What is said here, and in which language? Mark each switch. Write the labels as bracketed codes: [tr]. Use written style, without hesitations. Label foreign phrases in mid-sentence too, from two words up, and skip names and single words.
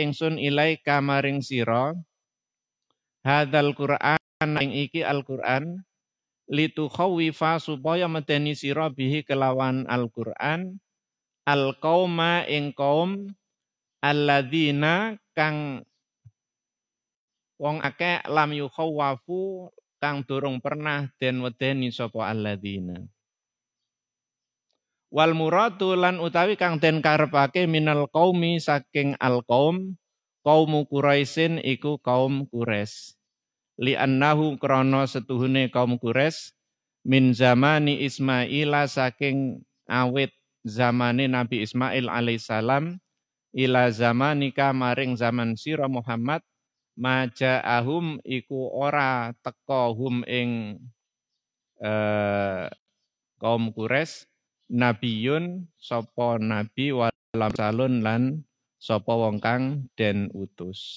[jv] ingsun ilaika maring sira [ar] hadzal Qur'an [jv] ing iki Al-Qur'an litukhawifa supaya medeni sira bihi kelawan Al-Qur'an al-qauma ing kaum alladzina kang wong akeh [ar] lam yukhawafu [jv] kang durung pernah den wedeni sapa alladzina. [ar] Wal muradu [jv] lan utawi kang den karepake [ar] minal qaumi [jv] saking al qaum [ar] kaumu Quraisyin [jv] iku kaum Quraisy. [ar] Li annahu [jv] krana setuhune kaum Quraisy [ar] min zamani Ismaila [jv] saking awit zamane Nabi Ismail alaihissalam [ar] ila zamanika [jv] maring zaman sira Muhammad maja'ahum iku ora teka hum ing kaum Quraisy nabiyun sapa nabi [ar] walam salun [jv] lan sapa wong kang den utus.